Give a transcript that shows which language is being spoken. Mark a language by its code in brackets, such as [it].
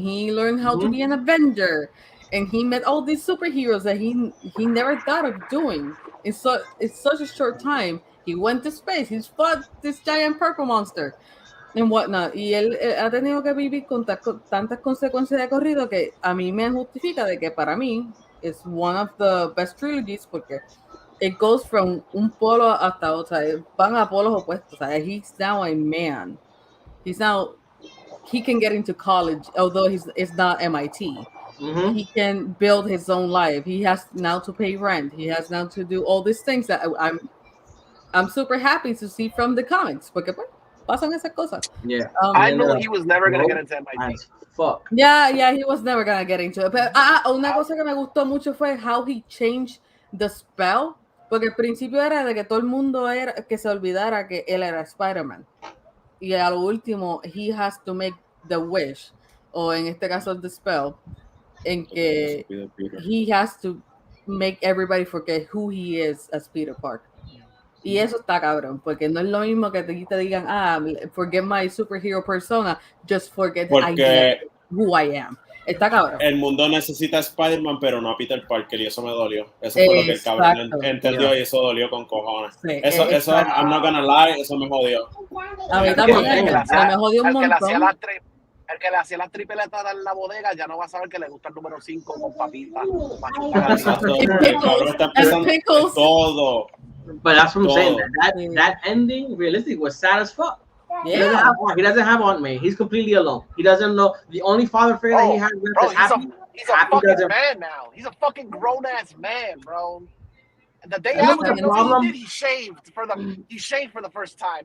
[en] He learned how to be an Avenger, and he met all these superheroes that he never thought of doing. In such a short time, he went to space. He's fought this giant purple monster and whatnot. [es] Y él ha tenido que vivir con tantas consecuencias de corrido que a mí me justifica de que para mí es [en] one of the best trilogies [es] porque [en] it goes from [es] un polo hasta otro, van a polos opuestos. [en] He's now a man. He can get into college, although it's not MIT. He can build his own life. He has now to pay rent. He has now to do all these things that I'm super happy to see from the comics. [es] Porque pues, pasan esas cosas. [en] Yeah. I knew he was never going to get into MIT. Fuck. Yeah, he was never going to get into it. [es] Pero una cosa que me gustó mucho fue [en] how he changed the spell. [es] Porque al principio era de que todo el mundo era que se olvidara que él era Spider-Man. Y a lo último, [en] he has to make the wish, [es] o en este caso [en] the spell, [es] en que [en] he has to make everybody forget who he is as Peter Parker. [es] Y eso está cabrón, porque no es lo mismo que te digan, [en] forget my superhero persona, just forget who I am. [es] Está cabrón. El mundo necesita a Spider-Man, pero no a Peter Parker, y eso me dolió. Eso fue lo que el cabrón entendió, y eso dolió con cojones. Sí, eso [en] I'm not gonna lie, [es] eso me jodió. A mí también, me jodió un montón. El que le hacía las tripletas en la bodega ya no va a saber que le gusta el número 5 con papita. Exacto. El cabrón está empezando todo. [en] But that's what I'm saying. That ending, realistically, was sad as fuck. Yeah. He doesn't have Aunt May. He's completely alone. He doesn't know. The only father figure that he has is Happy. He's a fucking man now. He's a fucking grown ass man, bro. And the day after he shaved for the first time.